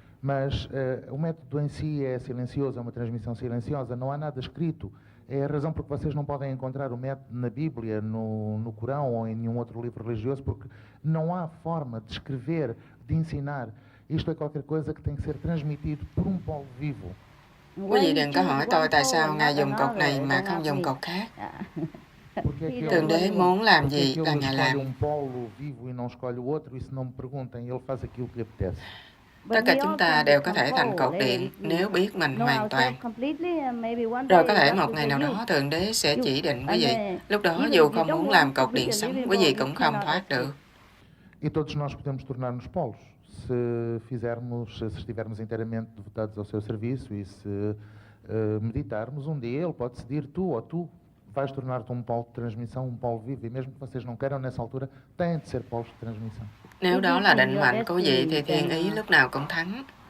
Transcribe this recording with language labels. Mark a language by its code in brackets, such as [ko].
[pt] Mas o método em si é silencioso, é uma transmissão silenciosa, não há nada escrito. É a razão por que vocês não podem encontrar o método na Bíblia, no Corão ou em nenhum outro livro religioso, porque não há forma de escrever, de ensinar. Isto é qualquer coisa que tem que ser transmitido por polo vivo. [vi] Quý vị đừng có hỏi tôi tại sao Ngài dùng cột này mà không dùng cột khác. Thượng Đế muốn làm gì là Ngài làm. [pt] Polo vivo e não escolhe o outro, e se não me perguntem, ele faz aquilo que lhe apetece. [vi] Tất cả chúng ta đều có thể thành cột điện nếu biết mình hoàn toàn. Rồi có thể một ngày nào đó Thượng Đế sẽ chỉ định quý vị. Lúc đó dù không muốn làm cột điện sống, quý vị cũng không thoát được. [pt] E todos nós podemos tornar-nos polos se estivermos inteiramente devotados ao seu serviço e se meditarmos. Um dia ele pode decidir tu vais tornar-te um polo de transmissão, um polo vivo, e mesmo que vocês não queiram nessa altura, têm de ser polos de transmissão. [vi] Nếu đó là định mệnh của vị thì thiên ý lúc nào cũng thắng.